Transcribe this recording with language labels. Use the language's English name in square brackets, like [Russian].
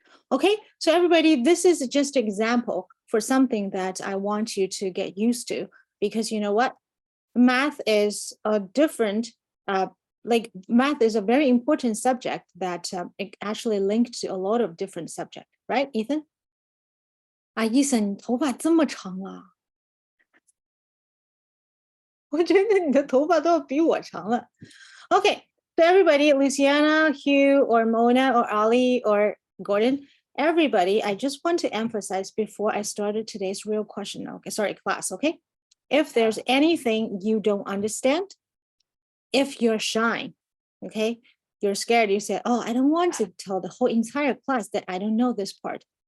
[English] Okay, so everybody, this is just an example for something that I want you to get used to, because you know what? Math is a different, like math is a very important subject that it actually linked to a lot of different subjects, right, Ethan? [Chinese] 啊，Ethan，你头发这么长啊！我觉得你的头发都要比我长了。 [English] Okay, so everybody, Luciana, Hugh, or Mona, or Ali, or Gordon, everybody, I just want to emphasize before I started today's real question, okay, sorry, class, okay? If there's anything you don't understand, if you're shy, okay, you're scared, you say, oh, I don't want to tell the whole entire class that I don't know this part.